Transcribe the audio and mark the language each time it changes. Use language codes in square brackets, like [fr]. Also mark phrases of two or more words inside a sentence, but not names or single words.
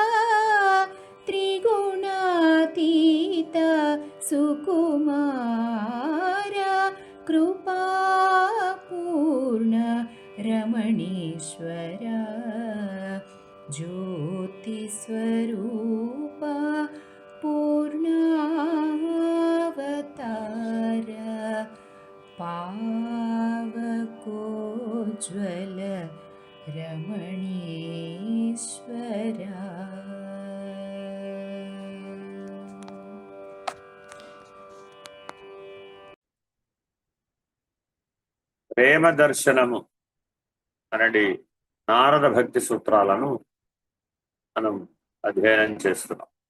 [sa] त्रिगुणातीत सुकुमार कृपापूर्ण रमणीश्वर ज्योतिस्वरूपा पूर्णावतार पावकोज्ज्वल रमणीश्वर [te] ప్రేమ దర్శనము అనేది నారద భక్తి సూత్రాలను మనం అధ్యయనం చేస్తున్నాం.